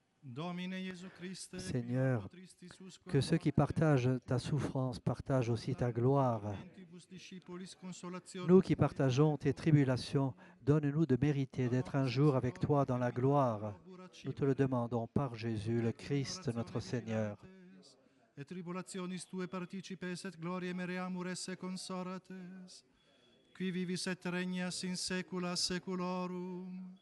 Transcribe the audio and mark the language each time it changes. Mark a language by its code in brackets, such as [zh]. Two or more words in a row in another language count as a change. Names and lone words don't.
[fr] Seigneur, que ceux qui partagent ta souffrance partagent aussi ta gloire. Nous qui partageons tes tribulations, donne-nous de mériter d'être un jour avec toi dans la gloire. Nous te le demandons par Jésus, le Christ, notre Seigneur. [la] Et tribulationis tue participes et gloriae mereamur esse consorates, qui vivis et regnas in saecula saeculorum.